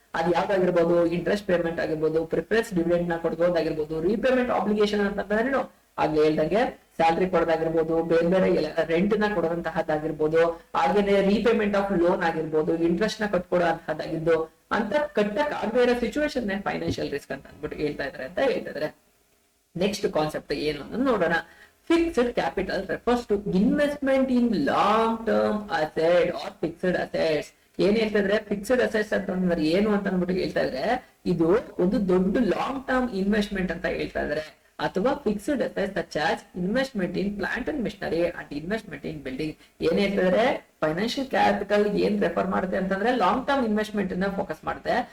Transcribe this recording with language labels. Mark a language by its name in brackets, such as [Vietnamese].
[Kannada] ಅದ್ ಯಾವ್ದಾಗಿರ್ಬೋದು, interest payment ಆಗಿರ್ಬೋದು, preference dividend ನ ಕೊಡೋದಾಗಿರ್ಬೋದು, ರೀಪೇಮೆಂಟ್ ಆಬ್ಲಿಗೇಷನ್ ಅಂತಂದ್ರೆ ಆಗ್ಲೇ ಹೇಳ್ದಂಗೆ ಸ್ಯಾಲರಿ ಕೊಡೋದಾಗಿರ್ಬೋದು, ಬೇರೆ ಬೇರೆ ರೆಂಟ್ ನ ಕೊಡುವಂತಹದ್ದಾಗಿರ್ಬೋದು, ಹಾಗೇನೆ ರೀಪೇಮೆಂಟ್ ಆಫ್ ಲೋನ್ ಆಗಿರ್ಬೋದು, ಇಂಟ್ರೆಸ್ಟ್ ನ ಕಟ್ಕೊಡೋಂತಹದ್ದಾಗಿದ್ದು ಅಂತ ಕಟ್ಟಕ್ ಆಗದೇ ಇರೋ ಸಿಚುವೇಶನ್ ಫೈನಾನ್ಷಿಯಲ್ ರಿಸ್ಕ್ ಅಂತ ಅಂದ್ಬಿಟ್ಟು ಹೇಳ್ತಾ ಇದಾರೆ ಅಂತ ಹೇಳ್ತಾ ಇದಾರೆ. ನೆಕ್ಸ್ಟ್ ಕಾನ್ಸೆಪ್ಟ್ ಏನು ಅಂತ ನೋಡೋಣ. [English] Fixed capital refers to investment in long term asset or fixed assets. [Kannada] ಏನ್ ಹೇಳ್ತಾ ಇದ್ರೆ ಫಿಕ್ಸ್ಡ್ ಅಸೆಟ್ಸ್ ಅಂತಂದ್ರೆ ಏನು ಅಂತ ಅಂದ್ಬಿಟ್ಟು ಹೇಳ್ತಾ ಇದ್ರೆ ಇದು ಒಂದು ದೊಡ್ಡ ಲಾಂಗ್ ಟರ್ಮ್ ಇನ್ವೆಸ್ಟ್ಮೆಂಟ್ ಅಂತ ಹೇಳ್ತಾ ಇದಾರೆ. [English] ಅಥವಾ fixed assets such as investment in plant and machinery and investment in building. [Kannada] ಏನ್ ಹೇಳ್ತಾ ಇದ್ರೆ ಫೈನಾನ್ಷಿಯಲ್ ಕ್ಯಾಪಿಟಲ್ ಏನ್ ರೆಫರ್ ಮಾಡುತ್ತೆ ಅಂತಂದ್ರೆ ಲಾಂಗ್ ಟರ್ಮ್ ಇನ್ವೆಸ್ಟ್ಮೆಂಟ್ ಅನ್ನ ಫೋಕಸ್ ಮಾಡುತ್ತೆ.